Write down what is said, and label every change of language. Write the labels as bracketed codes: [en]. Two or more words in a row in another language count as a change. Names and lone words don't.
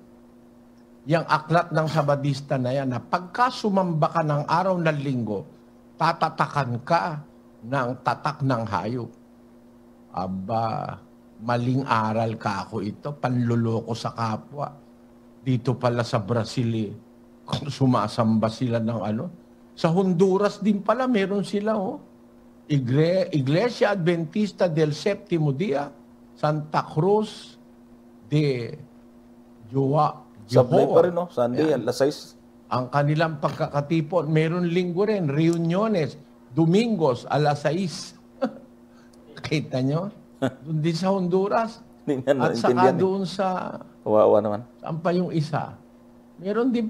[tl] Yung aklat ng Sabadista na yan, na pagka sumamba ka ng araw ng linggo, tatatakan ka ng tatak ng hayop. Aba, maling aral ka ako ito, panluloko sa kapwa. Dito pala sa Brazil, kung sumasamba sila ng Sa Honduras din pala, meron sila, [es] Iglesia Adventista del Séptimo Día, Santa Cruz de Jehová. [tl] Sablay pa rin, Sunday, alas 6. Ang kanilang pagkakatipon, meron linggo rin, [es] reuniones, Domingos, [tl] alas 6. Kita nyo? Doon din sa Honduras. At saka doon sa... Kawawa naman. Saan pa yung isa? Meron din